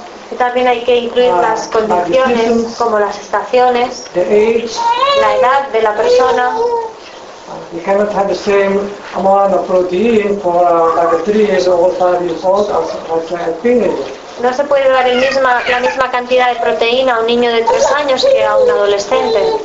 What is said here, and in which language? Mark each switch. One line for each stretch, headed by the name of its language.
Spanish: Y también hay que incluir las condiciones, como las estaciones, la edad de la persona.
English: You cannot have the same amount of protein for like a 3-year-old, 5-year-old as a teenager.
Spanish: No se puede dar la misma cantidad de proteína a un niño de 3 años que a un adolescente.